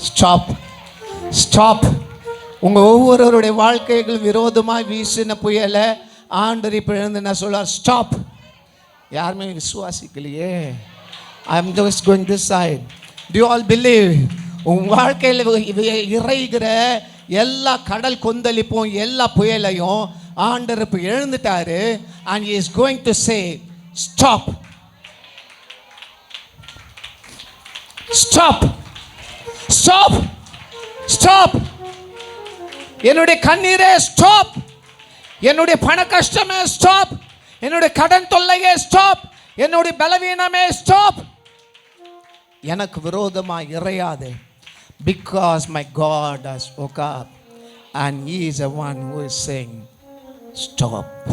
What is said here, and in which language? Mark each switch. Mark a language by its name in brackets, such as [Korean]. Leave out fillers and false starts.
[Tamil] Stop, stop. உங்கள் ஒவ்வொருவருடைய வாழ்க்கைகள் விரோதமாக வீசின புயலை ஆண்டவர் இப்போ எழுந்து என்ன சொல்கிறார்? [English] Stop. [Tamil] யாருமே விசுவாசிக்கலையே. [English] I am just going this side. Do you all believe? [Tamil] உங்கள் வாழ்க்கையில் இறைகிற எல்லா கடல் கொந்தளிப்பும் எல்லா புயலையும் ஆண்டவர் இப்போ எழுந்துட்டாரு. [English] and he is going to say stop, stop, stop, stop. [Tamil] என்னுடைய கண்ணீரே ஸ்டாப், என்னுடைய பண கஷ்டமே ஸ்டாப், என்னுடைய கடன் தொல்லையே ஸ்டாப், என்னுடைய பலவீனமே ஸ்டாப். எனக்கு விரோதமாக இறையாதே. [English] Because my God has woke up and he is the one who is saying stop.